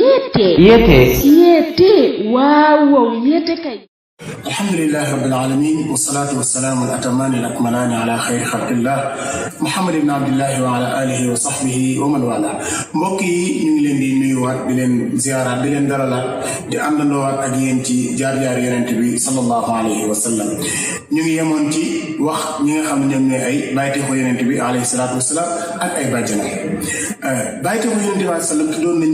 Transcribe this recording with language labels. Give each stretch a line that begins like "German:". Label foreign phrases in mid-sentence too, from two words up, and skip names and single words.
Arabic: الحمد لله رب العالمين والصلاة والسلام الأتمان الأكملان على خير خلق الله محمد بن عبد الله وعلى آله وصحبه ومن والاه
Wolof: mbokki ñu ngi leen di nuyuwaat di leen ziyaaraat di leen dalalaat di àndandoowaat ak yéen ci jaar-jaar yonent bi sallallahu
Arabic: عليه وسلم
Wolof: ñu ngi yemoon ci wax ñi nga xam ne ñoom ñooy ay bàyyiteexu yonent bi
Arabic: عليه الصلاة والسلام
Wolof: ak ay bàjjanam bàyyiteexu yonent bi
Arabic: عليه السلام
Wolof: doon nañ